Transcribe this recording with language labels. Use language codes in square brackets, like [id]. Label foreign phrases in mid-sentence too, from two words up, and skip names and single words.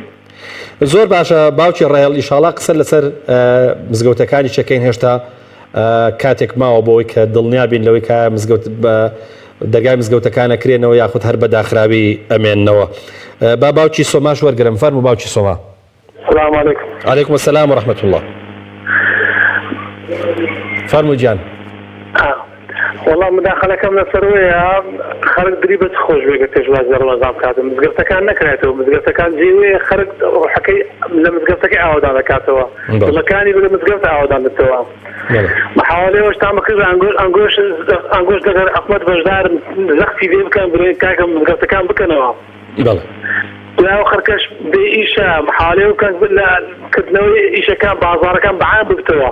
[ckb] زۆر باشە باوکی ڕێڵ ئیشاڵا قسە لەسەر مزگەوتەکانی چەکەین هێشتا کاتێک ماوە بۆی کە دڵنیابین لەوەی کە دەرگای مزگەوتەکانە کرێنەوە یاخود هەر بەداخراوی ئەمێننەوە با باوکی سۆماش وەرگرم فەرموو باوکی سۆما [ar] السلام عليكم. عليكم السلام ورحمة الله [ckb] فەرموو گیان والله مداخلەکەم لەسەرەوەیە خەرک دری بەچ خۆش بێ کە پێشوازی ڕەمەزان بکاتەوە مزگەوتەکان نەکرێتەوە مزگەوتەکان جێوێ خەرک ڕوحەکەی لە مزگەوتەکەی ئاوادان دەکاتەوە دڵەکانی لە مزگەوت ئاوادان دەتەوە محاولەیەوەش تامەکرد ئەنگۆش دەگەر حکومەت بەشدارم زەختی لێ بکەن بڕێ کاکە مزگەوتەکان بکەنەوە دوای خەرکەش بێ ئیشە محاولەیە بکەن لە کردنەوەی ئیشەکان بازاڕەکان بەعام بکتەوە